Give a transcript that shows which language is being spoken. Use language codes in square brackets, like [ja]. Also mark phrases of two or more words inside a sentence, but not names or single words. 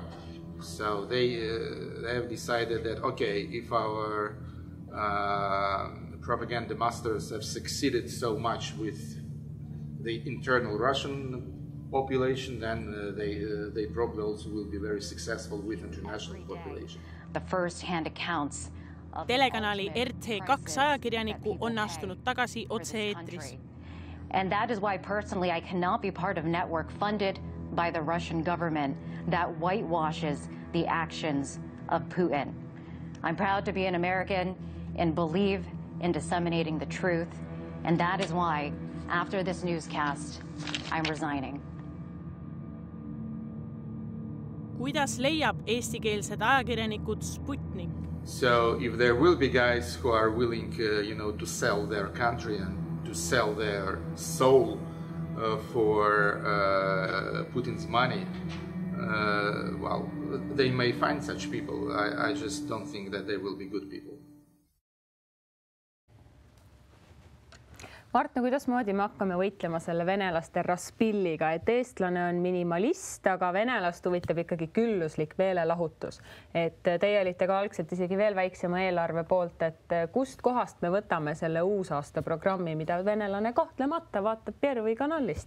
[en] So they have decided that, okay, if our propaganda masters have succeeded so much with the internal Russian population, then they probably also will be very successful with international population. The first-hand accounts of [et] telekanali RT2 ajakirjaniku on astunud tagasi otse-eetris. [en] And that is why personally I cannot be part of a network funded by the Russian government that whitewashes the actions of Putin. I'm proud to be an American and believe in disseminating the truth, and that is why after this newscast I'm resigning. [et] Kuidas leiab eestikeelsed ajakirjanikud Sputnik? [en] So if there will be guys who are willing, to sell their country and to sell their soul for Putin's money, well, they may find such people. I just don't think that they will be good people. [et] Mart, no kuidasmoodi me hakkame võitlema selle venelaste raspilliga, et eestlane on minimalist, aga venelast huvitab ikkagi külluslik meelelahutus. Et teie olite ka algselt isegi veel väiksema eelarve poolt, et kust kohast me võtame selle uusaasta programmi, mida venelane kahtlemata vaatab Pervõi kanalist?